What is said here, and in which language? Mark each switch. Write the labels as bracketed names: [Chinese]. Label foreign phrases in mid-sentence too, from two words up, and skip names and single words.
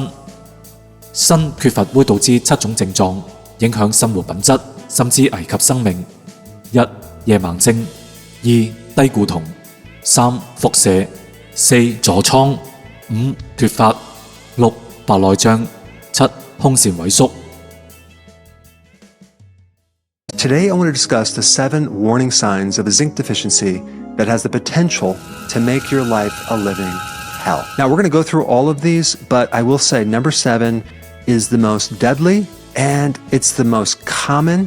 [Chinese] 鋅缺乏會導致7種症狀，影響生活品質，甚至危及生命。1. 夜盲症，2. 低固酮，3. 腹瀉，4. 痤瘡，5. 脫髮，6. 白內障，7. 胸腺萎縮。 [English] Today I want to discuss the 7 warning signs of a zinc deficiency that has the potential to make your life a living hell. Now we're going to go through all of these, but I will say number 7 is the most deadly and it's the most common.